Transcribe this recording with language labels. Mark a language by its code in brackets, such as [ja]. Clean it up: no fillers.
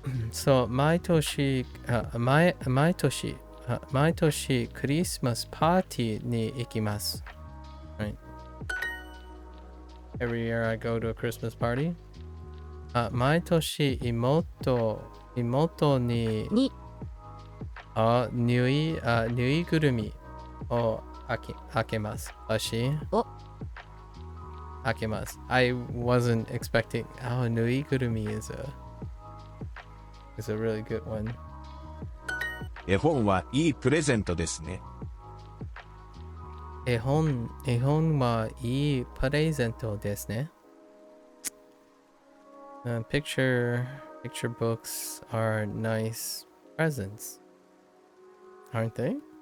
[en] So [ja] maitoshi Christmas party ni ikimasu. [en] Right. Every year I go to a Christmas party. [ja] Maitoshi imoto ni ぬいぐるみを開けます。私開けます。 [en] I wasn't expecting. Oh, ぬいぐるみ is a really good one. [ja] 絵本はいいプレゼントですね。絵本はいいプレゼントですね。 [en] Picture books are nice presents, aren't they?